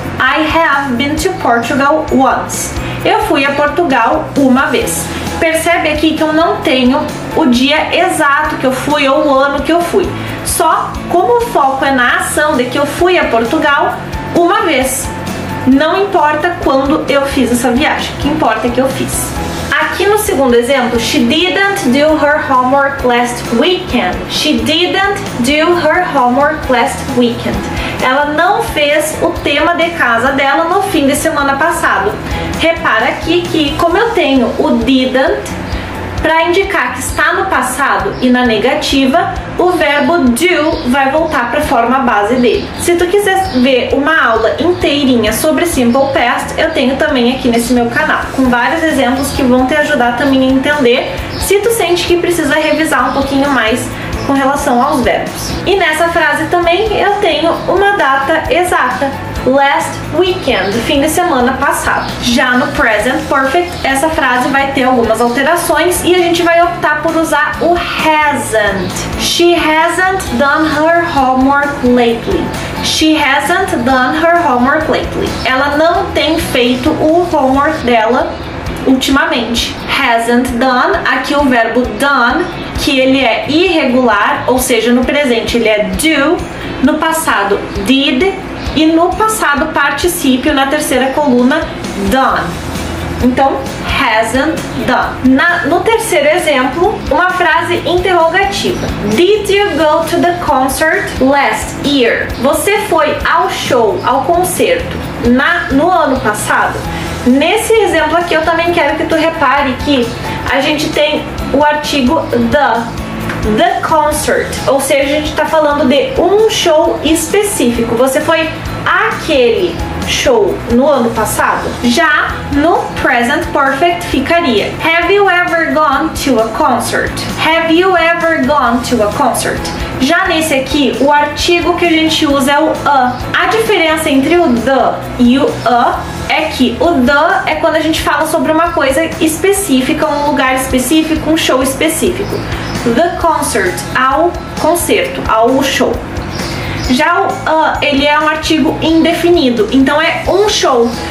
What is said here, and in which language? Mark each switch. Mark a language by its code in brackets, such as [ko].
[en] I have been to Portugal once. [pt] Eu fui a Portugal uma vez. Percebe aqui que eu não tenho o dia exato que eu fui ou o ano que eu fui. Só como o foco é na ação de que eu fui a Portugal uma vez. Não importa quando eu fiz essa viagem, o que importa é que eu fiz. Aqui no segundo exemplo, [en] she didn't do her homework last weekend. She didn't do her homework last weekend. [pt] Ela não fez o tema de casa dela no fim de semana passado. Repara aqui que, como eu tenho o didn't para indicar que está no passado e na negativa, o verbo do vai voltar para a forma base dele. Se tu quiser ver uma aula inteirinha sobre Simple Past, eu tenho também aqui nesse meu canal, com vários exemplos que vão te ajudar também a entender se tu sente que precisa revisar um pouquinho mais com relação aos verbos. E nessa frase também eu tenho uma data exata, [en] last weekend, [pt] fim de semana passado. Já no Present Perfect, essa frase vai ter algumas alterações e a gente vai optar por usar o hasn't. [en] She hasn't done her homework lately. She hasn't done her homework lately. [pt] Ela não tem feito o homework dela ultimamente. Hasn't done, aqui o verbo done, que ele é irregular, ou seja, no presente ele é do, no passado did e no passado particípio na terceira coluna done. Então, hasn't done. No terceiro exemplo, uma frase interrogativa. [en] Did you go to the concert last year? [pt] Você foi ao show, ao concerto, no ano passado? Nesse exemplo aqui, eu também quero que tu repare que a gente tem o artigo the concert, ou seja, a gente está falando de um show específico. Você foi àquele show no ano passado? Já no [en] present perfect [pt] ficaria [en] Have you ever gone to a concert? Have you ever gone to a concert? [pt] Já nesse aqui, o artigo que a gente usa é o a. A diferença entre o the e o a é que o the é quando a gente fala sobre uma coisa específica, um lugar específico, um show específico. [en] The concert, [pt] ao concerto, ao show. Já o ele é um artigo indefinido, então é um show.